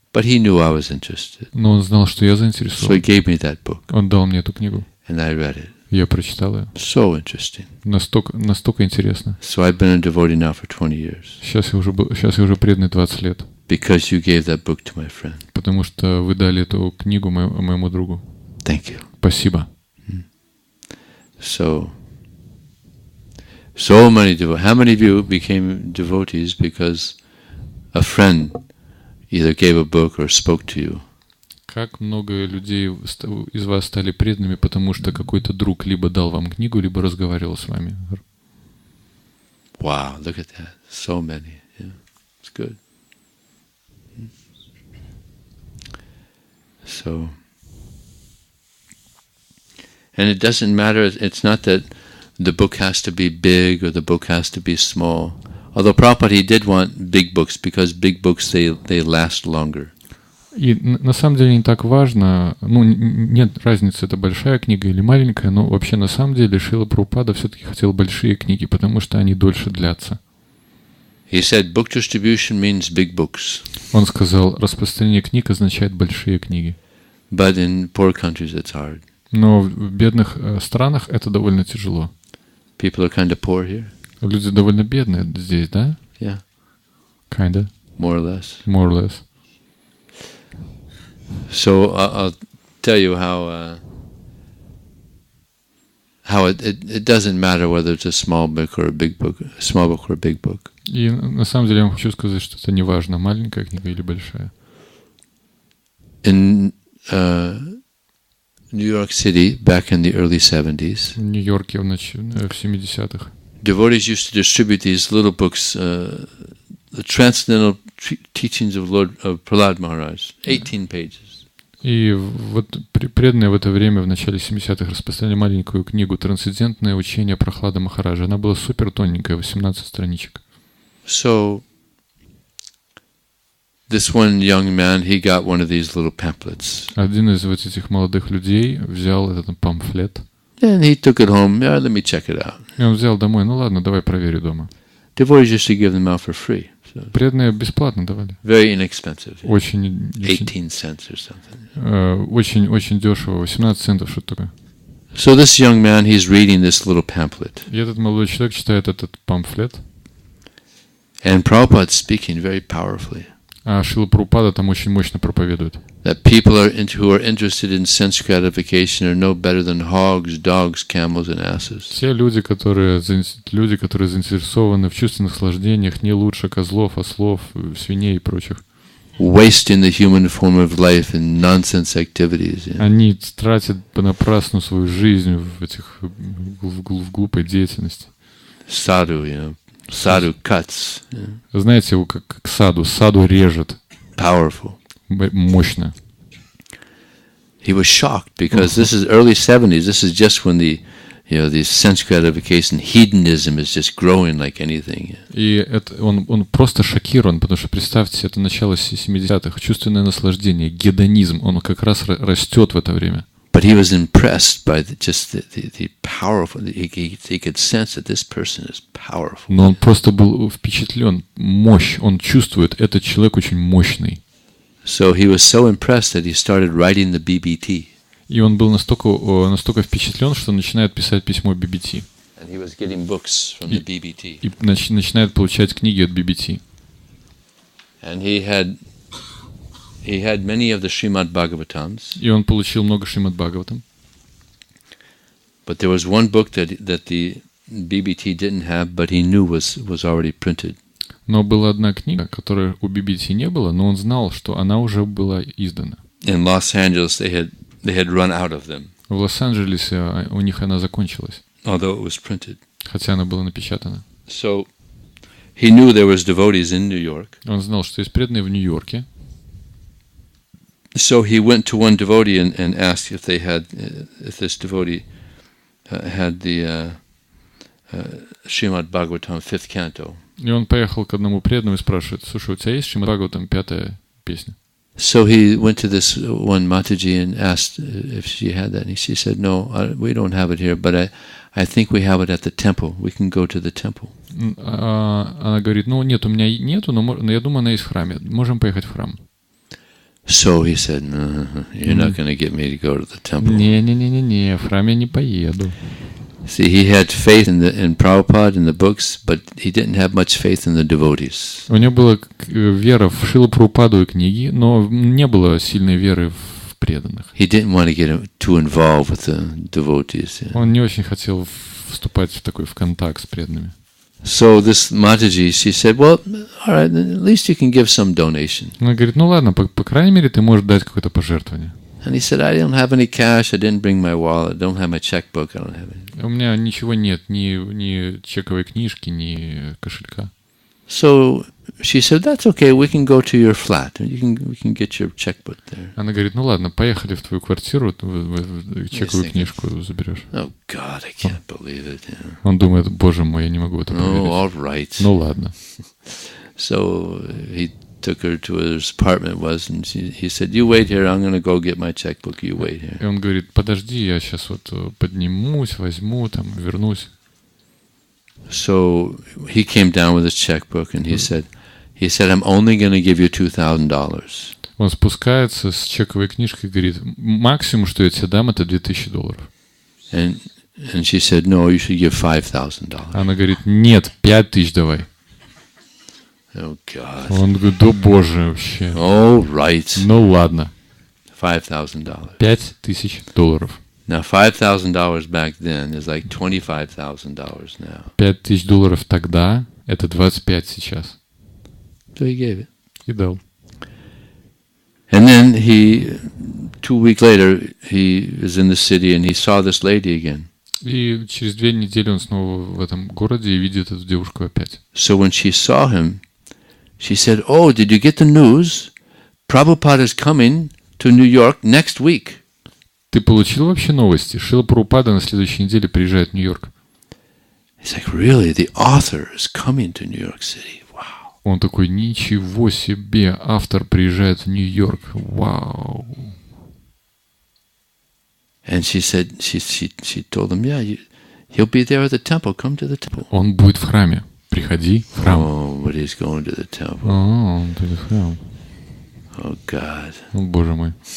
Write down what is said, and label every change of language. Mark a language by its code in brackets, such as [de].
[en] But he knew I was interested. [ru] Но он знал, что я [en] So [ru] заинтересован. [en] he gave me that book. [ru] Он дал мне эту книгу. [en] And I read it. [ru] Я прочитал ее. [en] So interesting. [ru] Настолько интересно. [en] So I've been a devotee now for 20 years. [ru] Сейчас я уже преданный 20 лет. [en] Because you gave that book to my friend. [ru] Потому что вы дали эту книгу моему другу. [en] Thank you. [ru] Спасибо. [en] So many devotees. How many of you became devotees because a friend either gave a book or spoke to you? [ru] Как много людей из вас стали преданными, потому что какой-то друг либо дал вам книгу, либо разговаривал с вами? [en] Wow, look at that. So many. Yeah, it's good. So, and it doesn't matter, it's not that the book has to be big or the book has to be small. Although Prabhupada, he did want big books because big books, they last longer. [ru] И на самом деле не так важно, ну, нет разницы, это большая книга или маленькая, но вообще на самом деле Шрила Прабхупада все-таки хотел большие книги, потому что они дольше длятся. [en] He said, book distribution means big books. [ru] Он сказал, распространение книг означает большие книги. [en] But in poor countries it's hard. [ru] Но в бедных странах это довольно тяжело. [en] People are kind of poor here. [ru] Люди довольно бедные здесь, да? [en] Yeah. Kinda. More or less. More or less. So I'll tell you how it doesn't matter whether it's a small book or a big book, a small book or a big book. [ru] И на самом деле я вам хочу сказать, что это не важно, маленькая книга или большая. [en] In New York City, back in the early 70s, [ru] В Нью-Йорке в 70-х [en] devotees used to distribute these little books, the Transcendental Teachings of Prahlad Maharaj, 18 pages. [ru] И вот преданные в это время, в начале 70-х, распространяли маленькую книгу «Трансцендентное учение Прахлада Махараджа». Она была супер тоненькая, 18 страничек. [en] So this one young man, he got one of these little pamphlets. [ru] Один из вот этих молодых людей взял этот памфлет. [en] And he took it home. Yeah, let me check it out. [ru] И он взял домой, ну ладно, давай проверю дома. [en] Devotees used to give them out for free. So [ru] Преданные бесплатно давали. [en] very inexpensive. [ru] Очень [en] 18 cents or something. [ru] очень дешево, 18 центов, что-то такое. [en] So this young man, he's reading this little pamphlet. [ru] И этот молодой человек читает этот памфлет. [en] And Prabhupada's speaking very powerfully. [ru] А Шрила Прабхупада там очень мощно проповедует. [en] That people who are interested in sense gratification are no better than hogs, dogs, camels, and asses. [ru] Все люди, которые заинтересованы в чувственных наслаждениях, не лучше козлов, ослов, свиней и прочих. [en] Wasting the human form of life in nonsense activities. Yeah. [ru] Они тратят понапрасну свою жизнь в глупой деятельности. [en] Sadhu, you know. Sadhu cuts. Yeah. [ru] Знаете, его как саду режет. [en] Powerful. [ru] мощно. [en] He was shocked because this is early 70s. This is just when the sense gratification, hedonism is just growing like anything. [ru] И он просто шокирован, потому что, представьте, это начало 70-х. Чувственное наслаждение, гедонизм, он как раз растет в это время. [en] But he was impressed by the powerful. He could sense that this person is powerful. [ru] Но он просто был впечатлен. Мощь. Он чувствует, этот человек очень мощный. [en] So he was so impressed that he started writing the BBT. [ru] И он был настолько впечатлен, что начинает писать письмо BBT. [en] And he was getting books from the BBT. [ru] И начинает получать книги от BBT. [en] And he had many of the Srimad Bhagavatams. [ru] И он получил много Шримад Бхагаватам. [en] But there was one book that the BBT didn't have, but he knew was already printed. [ru] Но была одна книга, которой у BBT не было, но он знал, что она уже была издана. [en] In Los Angeles, they had run out of them. [ru] В Лос-Анджелесе у них она закончилась. [en] Although it was printed. [ru] Хотя она была напечатана. [en] So he knew there was devotees in New York. [ru] Он знал, что есть преданные в Нью-Йорке. [en] So he went to one devotee and asked if this devotee had the Srimad Bhagavatam 5th canto. [ru] И он поехал к одному преданному и спрашивает: слушай, у тебя есть Шримад Бхагаватам 5-я песня? [en] So he went to this one Mataji and asked if she had that, and she said, "No, we don't have it here, but I think we have it at the temple. We can go to the temple." [ru] Она говорит: ну нет, у меня нету, но я думаю, она есть в храме. Можем поехать в храм. [en] So he said, "No, you're not going to get me to go to the temple." [ru] Не, в храм я не поеду. [en] See, he had faith in Prabhupada in the books, but he didn't have much faith in the devotees. [ru] У него была вера в Шрилу Прабхупаду и книги, но не было сильной веры в преданных. [en] He didn't want to get too involved with the devotees. [ru] Он не очень хотел вступать в контакт с преданными. [en] So this Mataji, she said, "Well, all right, at least you can give some donation." [ru] Она говорит: ну ладно, по крайней мере, ты можешь дать какое-то пожертвование. [en] And he said, "I don't have any cash. I didn't bring my wallet. I don't have my checkbook. I don't have any." [ru] У меня ничего нет, ни чековой книжки, ни кошелька. [en] So she said, "That's okay. We can go to your flat. We can get your checkbook there." [ru] Она говорит: ну ладно, поехали в твою квартиру, чековую книжку заберешь. [en] Oh God, I can't believe it. Yeah. [ru] Он думает: боже мой, я не могу это поверить. [en] Oh, all right. [ru] Ну ладно. [en] So he took her to his apartment and he said, "You wait here. I'm going to go get my checkbook. You wait here." [ru] И он говорит: подожди, я сейчас поднимусь, возьму, вернусь. [en] So he came down with his checkbook and he said, "I'm only going to give you $2,000. [ru] Он спускается с чековой книжкой и говорит: максимум, что я тебе дам, это $2,000. [en] And she said, "No, you should give $5,000. [ru] Она говорит: нет, 5,000 давай. [en] Oh God. [ru] Он говорит: да боже вообще. [en] All right. [ru] Ну ладно. [en] $5,000. [ru] $5,000. [en] Now $5,000 back then is like $25,000 now. [ru] $5,000 тогда — это 25 сейчас. [en] So he gave it. [ru] И дал. [en] And then 2 weeks later, he was in the city and he saw this lady again. [ru] И через 2 недели он снова в этом городе и видит эту девушку опять. [en] So when she saw him, she said, "Oh, did you get the news? Prabhupada is coming to New York next week." [ru] Ты получил вообще новости? Шрила Прабхупада на следующей неделе приезжает в Нью-Йорк. [en] He's like, "Really? The author is coming to New York City. Wow." [ru] Он такой: ничего себе, автор приезжает в Нью-Йорк. Вау. [en] And she said, she told him, "Yeah, he'll be there at the temple. Come to the temple." [ru] Он будет в храме. Приходи в храм. [en] Oh, but he's going to the temple. [ru] Он будет в храм. [en] Oh God. [ru] О, боже мой.